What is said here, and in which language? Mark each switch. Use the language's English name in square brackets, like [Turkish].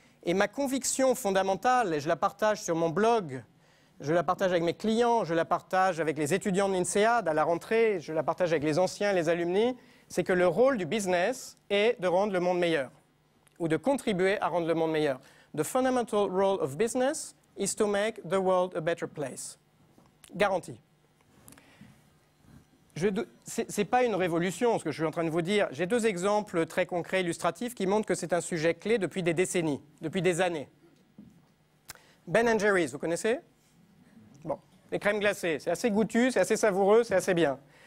[French] Et ma conviction fondamentale, et je la partage sur mon blog, je la partage avec mes clients, je la partage avec les étudiants de l'INSEAD à la rentrée, je la partage avec les anciens, les alumni, c'est que le rôle du business est de rendre le monde meilleur, ou de contribuer à rendre le monde meilleur. [English] The fundamental role of business is to make the world a better place. [French] Garantie. Ce n'est pas une révolution, ce que je suis en train de vous dire. J'ai deux exemples très concrets, illustratifs, qui montrent que c'est un sujet clé depuis des décennies, depuis des années. Ben & Jerry's, vous connaissez? Bon, les crèmes glacées, c'est assez goûtu, c'est assez savoureux, c'est assez bien.